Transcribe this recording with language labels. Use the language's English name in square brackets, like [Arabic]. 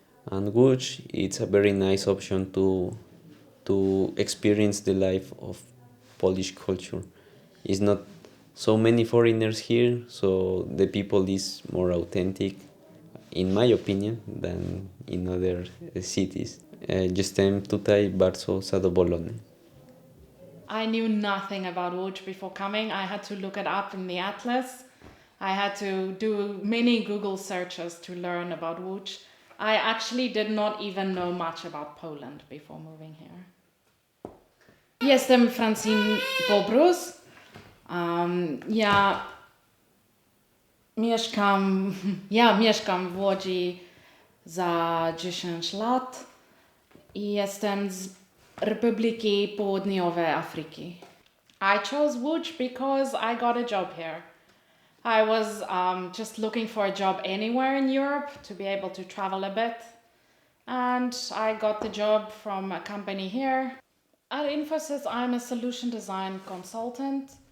[English] And Łódź, it's a very nice option to experience the life of Polish culture. It's not so many foreigners here, so the people is more authentic, in my opinion, than in other cities. [Polish] Jestem tutaj bardzo zadowolony. [English] I knew nothing about Łódź before coming. I had to look it up in the atlas. I had to do many Google searches to learn about Łódź. I actually did not even know much about Poland before moving here. [Polish] Jestem Francine Bobrus. Ja mieszkam w Łodzi za 10 lat i jestem z Republiki Południowej Afryki. [English] I chose Łódź because I got a job here. I was just looking for a job anywhere in Europe to be able to travel a bit. And I got the job from a company here. At Infosys, I'm a solution design consultant.